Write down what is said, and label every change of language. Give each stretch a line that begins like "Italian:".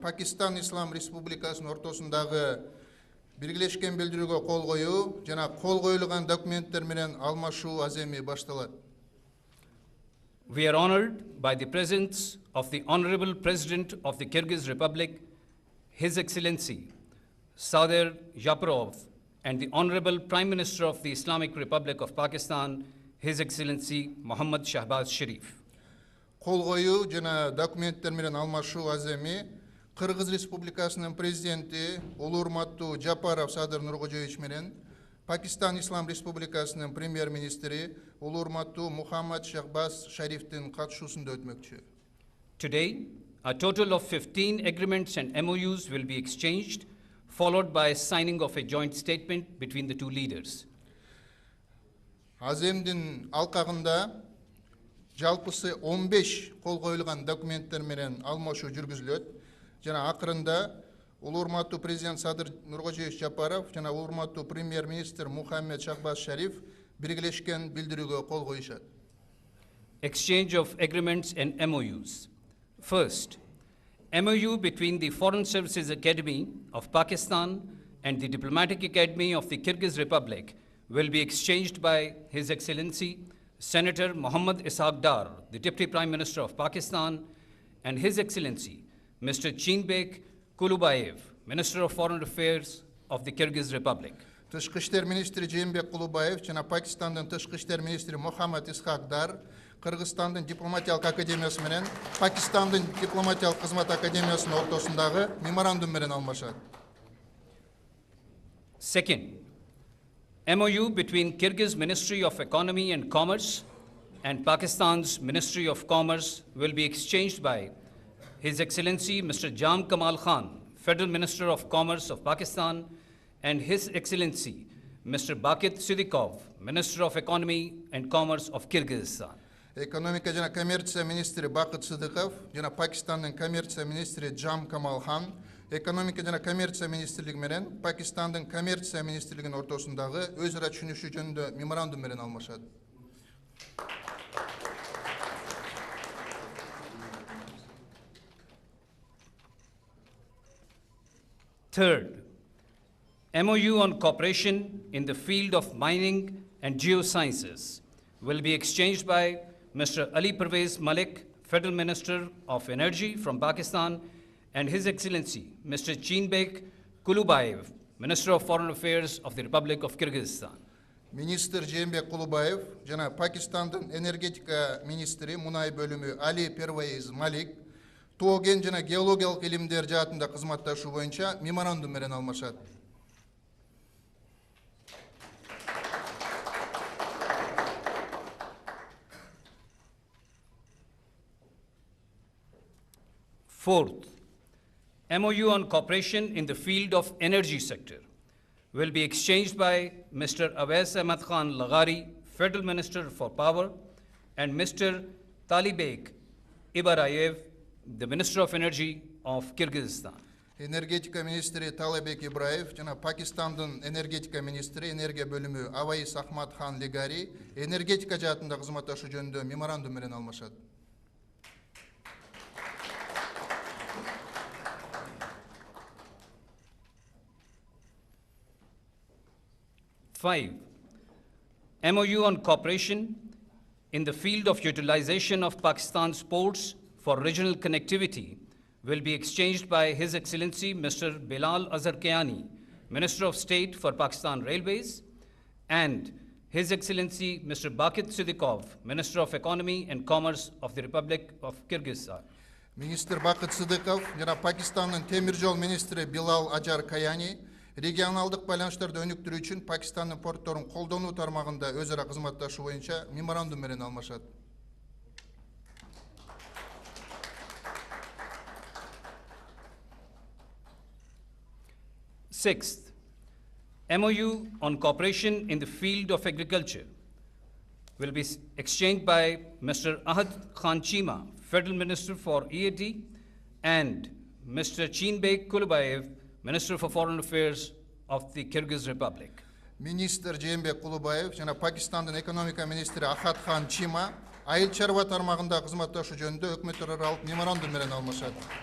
Kyrgyz: Pakistan Ислам Республикасының ортосындағы Birleşken bildirүүгө кол коюу жана кол коюлган документтер менен алмашуу аземи башталат.
English: We are honored by the presence of the Honorable President of the Kyrgyz Republic, His Excellency Sadir Japarov, and the Honorable Prime Minister of the Islamic Republic of Pakistan, His Excellency Muhammad Shahbaz Sharif.
Kyrgyz: Кол коюу жана документтер менен алмашуу аземи Кыргыз Республикасынын президенти улуу урматтуу Жапаров Садыр Нуркожоевич менен Пакистан Ислам Республикасынын премьер-министри улуу урматтуу Мухаммад Шахбаз Шарифтин катышуусунда өтмөкчү.
English: Today, a total of 15 agreements and MOUs will be exchanged, followed by a signing of a joint statement between the two leaders.
Kyrgyz: Аземдин алкагында жалпысы 15 кол коюлган документтер менен алмашуу жүргүзүлөт. Жана акырында улуу урматтуу президент Садыр Нуркожоевич Жапаров жана улуу урматтуу премьер-министр Мухаммад Шахбаз Шариф биргелешкен билдирүүгө кол коюшат.
English: Exchange of agreements and MOUs. First, MOU between the Foreign Services Academy of Pakistan and the Diplomatic Academy of the Kyrgyz Republic will be exchanged by His Excellency Senator Muhammad Ishaq Dar, the Deputy Prime Minister of Pakistan, and His Excellency Mr. Chinbek Kulubayev, Minister of Foreign Affairs of the Kyrgyz Republic.
Kyrgyz: Тышкы иштер министри Жээнбек Кулубаев жана Пакистандын тышкы иштер министри Мухаммад Исхак Дар Кыргызстандын дипломатиялык академиясы менен Пакистандын дипломатиялык кызмат академиясынын ортосундагы меморандум менен алмашат.
English: Second, MOU between Kyrgyz Ministry of Economy and Commerce and Pakistan's Ministry of Commerce will be exchanged by His Excellency Mr. Jam Kamal Khan, Federal Minister of Commerce of Pakistan, and His Excellency Mr. Bakit Sidikov, Minister of Economy and Commerce of Kyrgyzstan.
Kyrgyz: Экономика жана коммерция министри Бакыт Сыдыков жана Пакистандын коммерция министри Джам Камал Хан экономика жана коммерция министрлиги менен Пакистандын коммерция министрлигинин ортосундагы өз ара түшүнүшүү жөнүндө меморандум менен алмашат.
English: Third, MOU on cooperation in the field of mining and geosciences will be exchanged by Mr. Ali Pervez Malik, Federal Minister of Energy from Pakistan, and His Excellency Mr. Chinbek Kulubayev, Minister of Foreign Affairs of the Republic of Kyrgyzstan.
Kyrgyz: Министр Жээнбек Кулубаев жана Пакистандын энергетика министри мунай бөлүмү Али Первейз Малик тоген жана геологиялык илимдер жаатында кызматташуу боюнча меморандум менен алмашат.
English: Fourth, MOU on cooperation in the field of energy sector will be exchanged by Mr. Awais Ahmad Khan Laghari, Federal Minister for Power, and Mr. Talibek Ibarayev, the Minister of Energy of Kyrgyzstan.
Kyrgyz: Энергетика министри Талабек Ибраев жана Пакистандын энергетика министри энергия бөлүмү Аваис Ахмад Хан Легари энергетика жаатында кызматташуу жөнүндө меморандум менен алмашат.
English: Five, MOU on cooperation in the field of utilization of Pakistan's ports for regional connectivity will be exchanged by His Excellency Mr. Bilal Azhar Kiani, Minister of State for Pakistan Railways, and His Excellency Mr. Bakit Sidikov, Minister of Economy and Commerce of the Republic of Kyrgyzstan.
Kyrgyz: Министр Бакыт Сыдыков жана Пакистандын темир жол министри Билал Ажар Каяни регионалдык байланыштарды өнүктүрүү үчүн Пакистандын портторун колдонуу тармагында өз ара кызматташуу боюнча меморандум менен алмашат.
English: Sixth, MOU on cooperation in the field of agriculture will be exchanged by Mr. Ahad Khan Chima, Federal Minister for EAT, and Mr. Chinbek Kulubayev, Minister for Foreign Affairs of the Kyrgyz Republic.
Kyrgyz: Министр Жээнбек Кулубаев жана Пакистандын экономика министри Ахат Хан Чима айыл чарба тармагында кызматташуу жөнүндө өкмөт аралык меморандум менен алмашат.